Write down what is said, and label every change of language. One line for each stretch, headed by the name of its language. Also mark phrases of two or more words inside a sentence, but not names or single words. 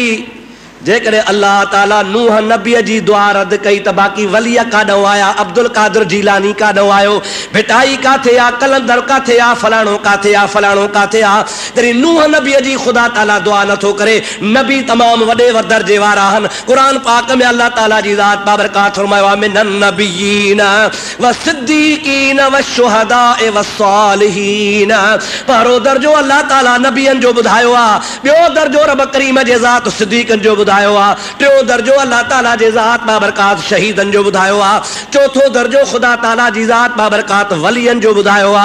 Sindhi: जेकॾहिं अल्लाह ताला नूह नबीअ जी दुआ रद्द कई त बाक़ी वलीअ काॾो आया, अब्दुल कादिर जीलानी काॾो आयो, भिटाई काथे आहे, कलंदर काथे आहे, फलाणो काथे आहे, फलाणो काथे आहे। तॾहिं नूह नबीअ जी ख़ुदा ताला दुआ नथो करे। नबी तमामु वॾे दर्जे वारा आहिनि। क़ुरान पाक में अल्लाह ताला जी ज़ात बाबरकात फरमायो आहे
Arabic: من النبيين والصديقين والشهداء والصالحين.
Sindhi: पहिरों दर्जो अल्लाह ताला नबियनि जो ॿुधायो आहे, ॿियो दर्जो रब करीम जे ज़ात सिद्दीक़नि जो ॿुधायो आहे, टियों दर्जो अल्लाह ताला जे ज़ात बाबरकात शहीदनि जो ॿुधायो आहे, चौथो दर्जो ख़ुदा ताला जी ज़ात बाबरकात वलियनि जो ॿुधायो आहे।